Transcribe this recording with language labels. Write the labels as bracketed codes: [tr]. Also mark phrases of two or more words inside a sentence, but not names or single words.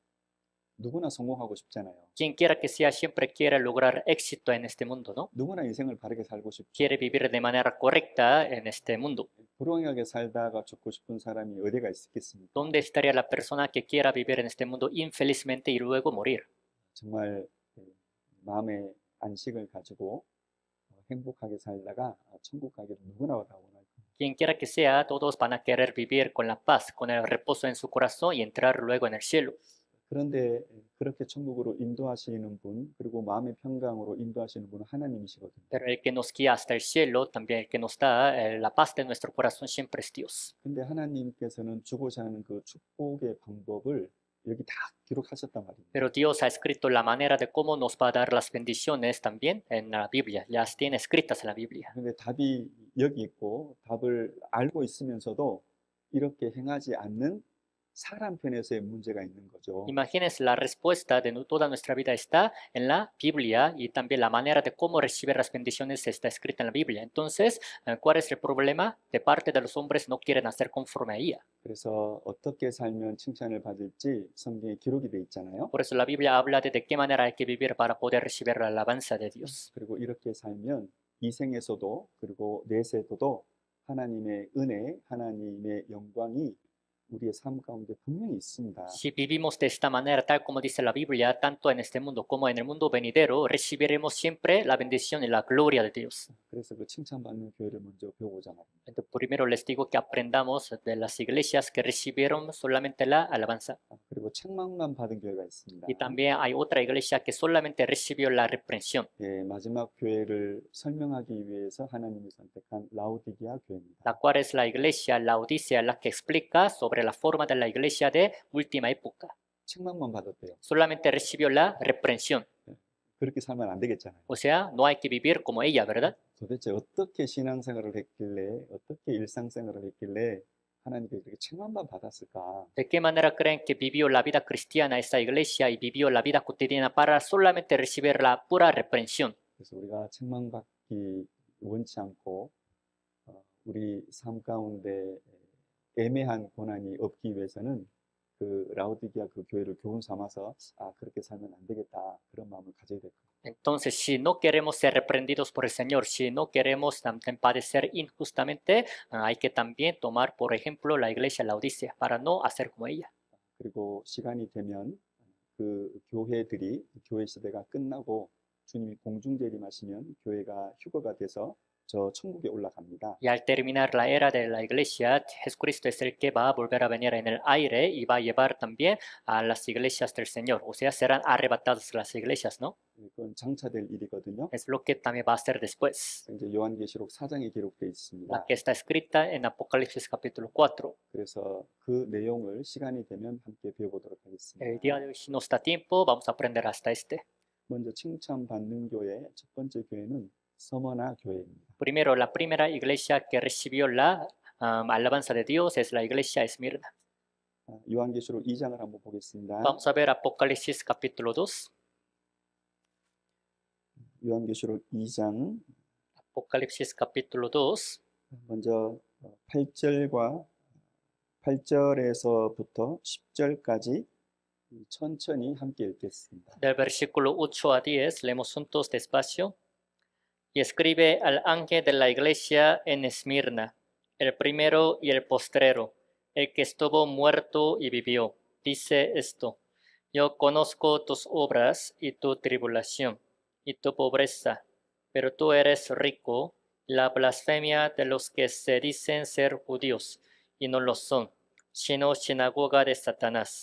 [ko] 누구나 성공하고 싶잖아요. [es] Quien quiera que sea siempre quiere lograr éxito en este mundo, ¿no? [ko] 누구나 인생을 바르게 살고 싶죠. [es] Quiere vivir de manera correcta en este mundo. [ko] 불행하게 살다가 죽고 싶은 사람이 어디가 있겠습니까? [es] ¿Dónde estaría la persona que quiera vivir en este mundo infelizmente y luego morir? [ko] 정말 마음의 안식을 가지고 행복하게 살다가 천국 가기를 누구나 다 원할 겁니다. [es] Quien quiera que sea, todos van a querer vivir con la paz, con el reposo en su corazón y entrar luego en el cielo. [ko] 그런데 그렇게 천국으로 인도하시는 분, 그리고 마음의 평강으로 인도하시는 분은 하나님이시거든요. [es] Pero el que nos guía hasta el cielo, también el que nos da la paz de nuestro corazón siempre es Dios. [ko] 근데 하나님께서는 주고자 하는 그 축복의 방법을 여기 다 기록하셨단 말입니다. [es] Pero Dios ha escrito la manera de cómo nos va a dar las bendiciones también en la Biblia. Las tiene escritas en la Biblia. [ko] 근데 답이 여기 있고 답을 알고 있으면서도 이렇게 행하지 않는 사람 편에서의 문제가 있는 거죠. [es] Imagínense, la respuesta de toda nuestra vida está en la Biblia y también la manera de cómo recibir las bendiciones está escrita en la Biblia. Entonces, ¿cuál es el problema? De parte de los hombres no quieren hacer conforme a ella. [ko] 그래서 어떻게 살면 칭찬을 받을지 성경에 기록이 돼 있잖아요. [es] Por eso la Biblia habla de qué manera hay que vivir para poder recibir la alabanza de Dios. [ko] 그리고 이렇게 살면 이 생에서도 그리고 내세에도 하나님의 은혜, 하나님의 영광이 우리의 삶 가운데 분명히 있습니다. [es] Si vivimos de esta manera, tal como dice la Biblia, tanto en este mundo como en el mundo venidero, recibiremos siempre la bendición y la gloria de Dios. [ko] 그래서 그 칭찬받는 교회를 먼저 배우고자 말입니다. [es] Entonces, primero les digo que aprendamos de las iglesias que recibieron solamente la alabanza. [ko] 그리고 책망만 받은 교회가 있습니다. [es] Y también hay otra iglesia que solamente recibió la reprensión. [ko] 마지막 교회를 설명하기 위해서 하나님이 선택한 라오디게아 교회입니다. [es] La cual es la iglesia Laodicea, la que explica sobre la forma de la iglesia de última época. [ko] 책망만 받았대요. [es] Solamente recibió la reprensión. [ko] 그렇게 살면 안 되겠잖아요. [es] O sea, no hay que vivir como ella, ¿verdad? [ko] 도대체 어떻게 신앙생활을 했길래, 어떻게 일상생활을 했길래 하나님께 그렇게 책망만 받았을까? [es] ¿De qué manera creen que vivió la vida cristiana esta iglesia y vivió la vida cotidiana para solamente recibir la pura reprensión? [ko] 그래서 우리가 책망받기 원치 않고 우리 삶 가운데 애매한 고난이 없기 위해서는 그 라오디게아 그 교회를 교훈 삼아서 그렇게 살면 안 되겠다 그런 마음을 가져야 될 겁니다. [es] Entonces, si no queremos ser reprendidos por el Señor, si no queremos también padecer injustamente, hay que también tomar, por ejemplo, la iglesia Laodicea para no hacer como ella. [ko] 그리고 시간이 되면 그 교회들이 교회 시대가 끝나고 주님이 공중재림하시면 교회가 휴거가 돼서 저 천국에 올라갑니다. [es] Y al terminar la era de la iglesia, Jesucristo es el que va a volver a venir en el aire y va a llevar también a las iglesias del Señor. O sea, serán arrebatadas las iglesias, ¿no? [ko] 그건 장차될 일이거든요. [es] Es lo que también va a ser después. [ko] 이제 요한계시록 4장에 기록되어 La 있습니다. [es] que está escrita en Apocalipsis capítulo 4. [ko] 그래서 그 내용을 시간이 되면 함께 배워보도록 El 하겠습니다. [es] día de hoy, si nos da tiempo, vamos a aprender hasta este. [ko] 먼저 칭찬받는 교회 첫 번째 교회는 서머나 교회입니다. [es] Primero, la primera iglesia que recibió la alabanza de Dios es la iglesia Esmirna. [ko] 요한계시록 2장을 한번 보겠습니다. [es] Vamos a ver Apocalipsis capítulo 2. [ko] 요한계시록 2장 [es] Apocalipsis capítulo 2. [ko] 먼저 8절에서부터 10절까지 천천히 함께 읽겠습니다. [es] Del versículo 8 a 10, leemos juntos despacio. Y escribe al ángel de la iglesia en Esmirna, el primero y el postrero, el que estuvo muerto y vivió. Dice esto: Yo conozco tus obras y tu tribulación y tu pobreza, pero tú eres rico, la blasfemia de los que se dicen ser judíos y no lo son, sino sinagoga de Satanás.